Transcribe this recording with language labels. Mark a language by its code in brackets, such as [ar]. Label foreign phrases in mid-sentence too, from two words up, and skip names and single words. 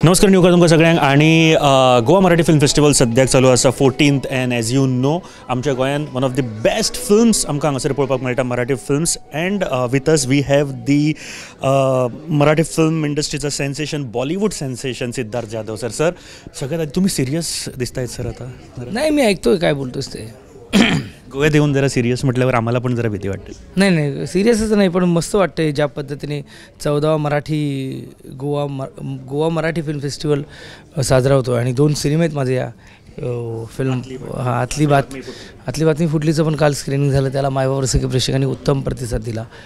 [kok] नमस्कार न्यूकर तुमकां सगळ्यांक आणि गोवा मराठी फिल्म फेस्टिवल सद्याक चालू आसा 14th [en] and as you know [kok] आमच्या गोंयांत [en] one of the best films [kok] आमकां हांगासर पळोवपाक मेळटा [en] Marathi films and with us we have the Marathi film [kok] इंडस्ट्रीचा सेन्सेशन [en] Bollywood sensation [kok] सिद्धार्थ जाधव सर [mr] सगळ्यात आधी तुम्ही सिरियस दिसतायत सर आता नाही मी ऐकतोय काय बोलतोस ते गोव्यात येऊन जरा सिरियस म्हटल्यावर आम्हाला पण जरा भीती वाटते नाही सिरियसच नाही पण मस्त वाटते ज्या पद्धतीने 14वा गोवा मराठी फिल्म फेस्टिवल साजरा होतो आणि 2 सिनेमे आहेत माझे या फिल्म आतली बातमी फुटलीचं पण काल स्क्रीनिंग झालं त्याला मायबाप रसिक प्रेक्षकांनी उत्तम प्रतिसाद दिला.